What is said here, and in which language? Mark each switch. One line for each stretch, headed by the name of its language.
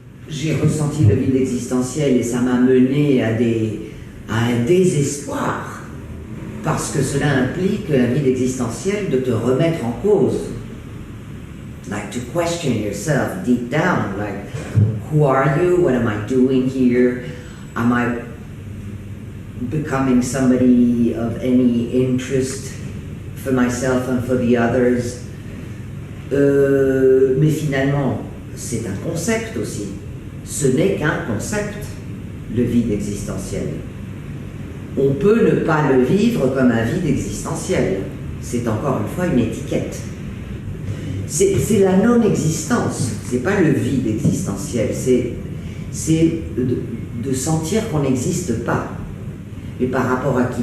French: J'ai ressenti le vide existentiel et ça m'a mené à un désespoir, parce que cela implique un vide existentiel de te remettre en cause.
English: Like to question yourself deep down, like, who are you? What am I doing here? Am I becoming somebody of any interest for myself and for the others?
French: Mais finalement, c'est un concept aussi. Ce n'est qu'un concept, le vide existentiel. On peut ne pas le vivre comme un vide existentiel. C'est encore une fois une étiquette. C'est la non-existence, c'est pas le vide existentiel, c'est de sentir qu'on n'existe pas. Et par rapport à qui?